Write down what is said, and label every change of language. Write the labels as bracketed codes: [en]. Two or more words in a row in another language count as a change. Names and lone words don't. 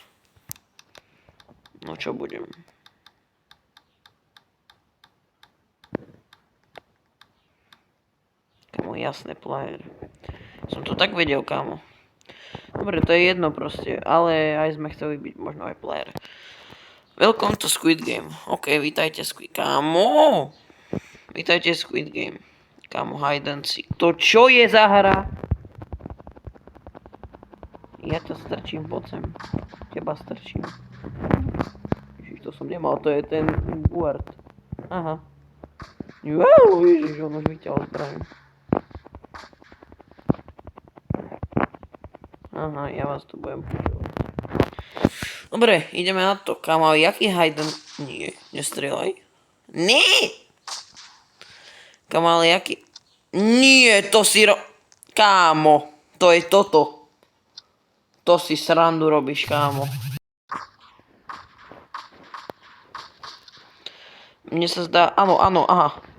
[sk] No čo budem. Kámo, jasné, player. Som to tak vedel, kámo. Dobre, to je jedno proste, ale aj sme chceli byť možno aj player. [en] Welcome to Squid Game. [sk] Ok, vítajte Squid Game. Kámo! Vítajte Squid Game. Kámo, [en] hide and seek. [sk] To čo je za hra? Ja ťa strčím, poď sem. Teba strčím. Ježiš, to som nemal, to je ten guard. Aha. Wow, ježiš, on už vyťahol zbraň. Aha, ja vás tu budem počúvať. Dobre, ideme na to. Kámo, jaký [en] hide and... [sk] Nie, nestrieľaj. Nie! Kámo, ale jaký... Nie, to si Kámo, to je toto. To si srandu robíš, kámo. Mne sa zdá... Áno, aha.